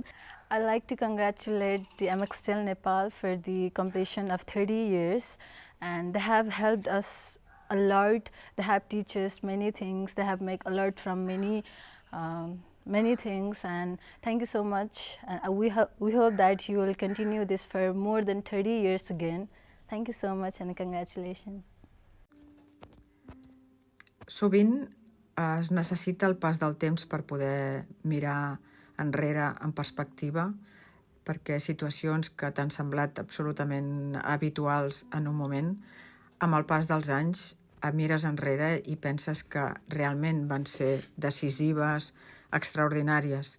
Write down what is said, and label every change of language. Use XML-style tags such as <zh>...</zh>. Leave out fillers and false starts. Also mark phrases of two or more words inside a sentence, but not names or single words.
<en>I'd like to congratulate the MX Steel Nepal for the completion of 30 years, and they have helped us a lot. They have teach us many things. They have made a lot from many things, and thank you so much. And we hope that you will continue this for more than 30 years again. Thank you so much and congratulations.</en> <ca>Sovint es necessita el pas del temps per poder mirar enrere en perspectiva, perquè situacions que t'han semblat absolutament habituals en un moment, amb el pas dels anys mires enrere i penses que realment van ser decisives, extraordinàries.</ca>